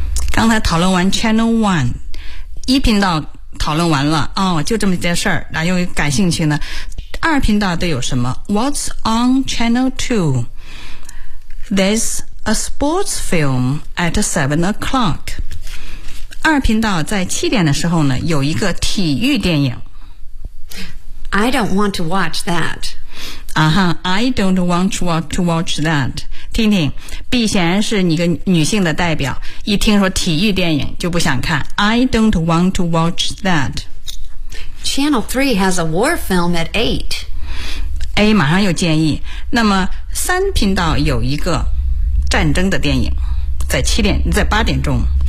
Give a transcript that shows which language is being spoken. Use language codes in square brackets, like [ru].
[zh] 刚才讨论完 channel 1, 一频道讨论完了，哦，就这么件事儿，然后又感兴趣呢。二频道都有什么？ [en] What's on channel 2? There's a sports film at 7 o'clock. [zh] 二频道在七点的时候呢，有一个体育电影。 [en] I don't want to watch that. Uh-huh, I don't want to watch that. [zh] 听听，避嫌是你跟女性的代表，一听说体育电影就不想看。 [en] I don't want to watch that. Channel 3 has a war film at 8. [zh] A 马上又建议，那么三频道有一个战争的电影，在七点，在八点钟。